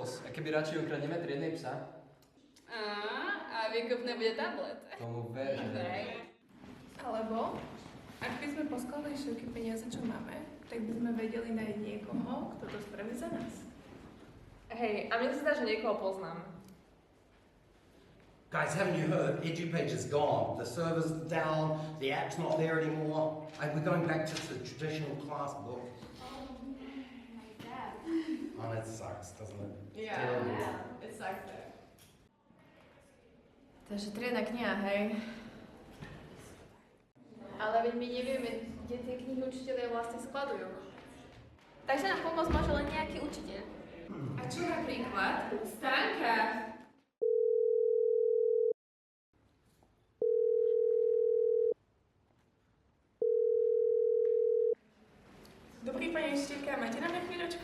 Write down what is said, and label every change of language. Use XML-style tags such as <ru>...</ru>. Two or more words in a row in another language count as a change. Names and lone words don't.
<sk>A keby radšej ukradneme triednej psa? A výkupné bude tablet. Tomu ver, že ne. Alebo, ak by sme poskladali všetky peniaze, čo máme, tak by sme vedeli nájsť niekoho, kto to spraví za nás. Hej, a mne sa zdá, že niekoho poznám.</sk> <en>Guys, haven't you heard? EduPage is gone. The server's down, the app's not there anymore, and we're going back to the traditional class book. Oh, my God. Oh, that sucks, doesn't it? Yeah, it sucks there.</en> <sk>Takže triedna kniha, hej? Ale veď my nevieme, kde tie knihy učitelia vlastne skladujú. Takže nám pomôcť môže len nejaký učiteľ. A čo napríklad? Stanka! Dobrý, pani učiteľka, máte na mňa chvíľočku?</sk>